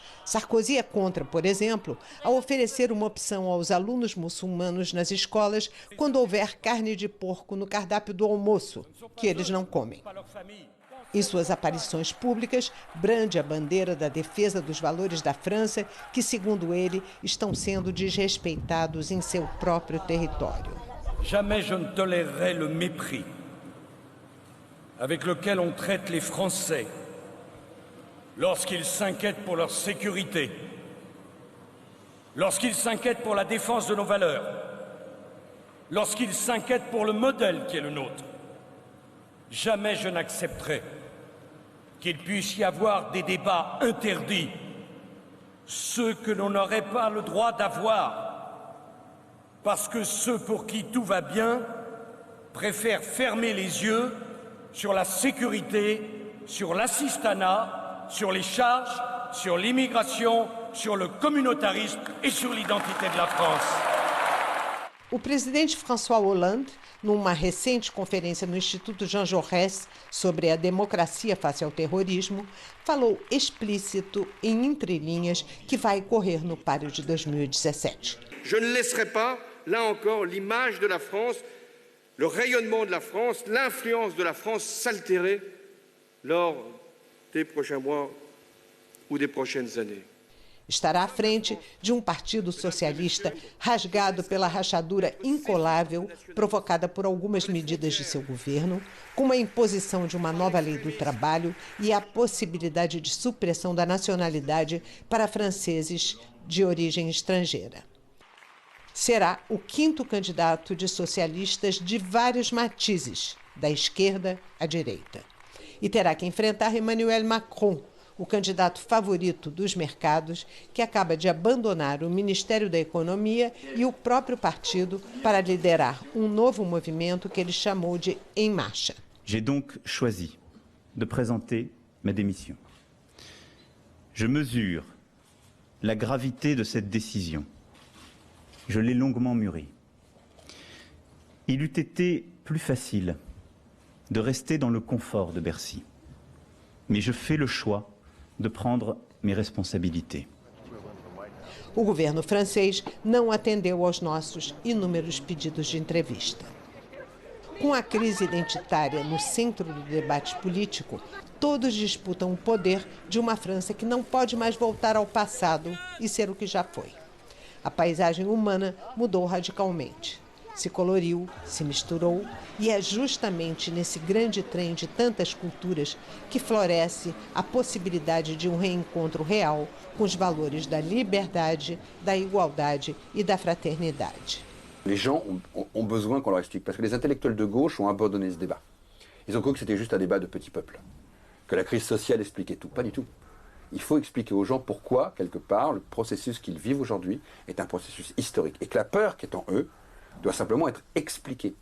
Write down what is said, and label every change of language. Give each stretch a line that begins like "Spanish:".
Portuguese: Sarkozy é contra, por exemplo, a oferecer uma opção aos alunos muçulmanos nas escolas quando houver carne de porco no cardápio do almoço, que eles não comem. Em suas aparições públicas, brande a bandeira da defesa dos valores da França, que, segundo ele, estão sendo desrespeitados em seu próprio território.
French: Jamais je ne tolérerai le mépris avec lequel on traite les Français lorsqu'ils s'inquiètent pour leur sécurité, lorsqu'ils s'inquiètent pour la défense de nos valeurs, lorsqu'ils s'inquiètent pour le modèle qui est le nôtre. Jamais je n'accepterai qu'il puisse y avoir des débats interdits, ceux que l'on n'aurait pas le droit d'avoir, parce que ceux pour qui tout va bien préfèrent fermer les yeux sur la sécurité, sur l'assistanat, sur les charges, sur l'immigration, sur le communautarisme et sur l'identité de la France.
Portuguese: O presidente François Hollande, numa recente conferência no Instituto Jean Jaurès sobre a democracia face ao terrorismo, falou explícito em entrelinhas que vai correr no páreo de 2017.
French: Je ne laisserai pas, là encore, l'image de la France, le rayonnement de la France, l'influence de la France s'altérer lors des prochains mois ou des prochaines années.
Portuguese: Estará à frente de um partido socialista rasgado pela rachadura incolável provocada por algumas medidas de seu governo, com a imposição de uma nova lei do trabalho e a possibilidade de supressão da nacionalidade para franceses de origem estrangeira. Será o 5º candidato de socialistas de vários matizes, da esquerda à direita. E terá que enfrentar Emmanuel Macron, o candidato favorito dos mercados, que acaba de abandonar o Ministério da Economia e o próprio partido para liderar um novo movimento que ele chamou de Em Marcha.
French: J'ai donc choisi de présenter ma démission. Je mesure la gravité de cette décision. Je l'ai longuement mûrie. Il eût été plus facile de rester dans le confort de Bercy. Mais je fais le choix de prendre mes responsabilités.
Portuguese: O governo francês não atendeu aos nossos inúmeros pedidos de entrevista. Com a crise identitária no centro do debate político, todos disputam o poder de uma França que não pode mais voltar ao passado e ser o que já foi. A paisagem humana mudou radicalmente. Se coloriu, se misturou, e é justamente nesse grande trem de tantas culturas que floresce a possibilidade de um reencontro real com os valores da liberdade, da igualdade e da fraternidade.
French: Les gens ont besoin qu'on leur explique, parce que les intellectuels de gauche ont abandonné ce débat. Ils ont cru que c'était juste un débat de petits peuples, que la crise sociale expliquait tout. Pas du tout. Il faut expliquer aux gens pourquoi, quelque part, le processus qu'ils vivent aujourd'hui est un processus historique, et que la peur qui est en eux doit simplement être expliquée.